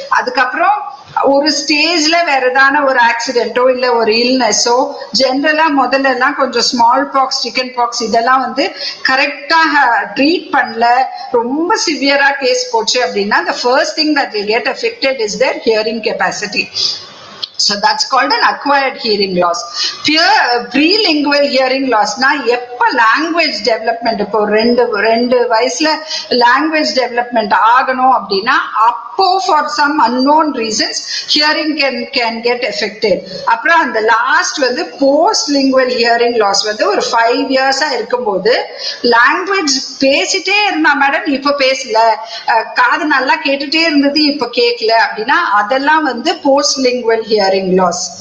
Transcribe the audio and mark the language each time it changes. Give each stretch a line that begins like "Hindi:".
Tamil: அதுக்கப்புறம் ஒரு ஸ்டேஜ்ல வேற ஏதான ஒரு ஆக்சிடென்ட்டோ இல்ல ஒரு இல்னஸோ, ஜென்ரலா முதல்ல எல்லாம் கொஞ்சம் ஸ்மால் பாக்ஸ், சிக்கன் பாக்ஸ் இதெல்லாம் வந்து கரெக்டா ட்ரீட் பண்ணல, ரொம்ப சிவியரா கேஸ் போச்சு அப்படின்னா
English: the first thing that will get affected is their hearing capacity. So that's called an acquired hearing loss. Prelingual hearing loss na எப்ப language development,
Tamil: இப்போ ரெண்டு வயசுல
English: language development ஆகணும் அப்படின்னா அப்போ for some unknown reasons hearing can get affected.
Tamil: அப்புறம் அந்த last வந்து
English: post lingual hearing loss
Tamil: வந்து ஒரு 5 years இருக்கும்போது language பேசிட்டே இருந்தா மேடம் இப்ப பேசல, காது நல்லா கேட்டுட்டே இருந்தது இப்ப கேட்கல அப்படின்னா அதெல்லாம் வந்து post lingual hearing loss.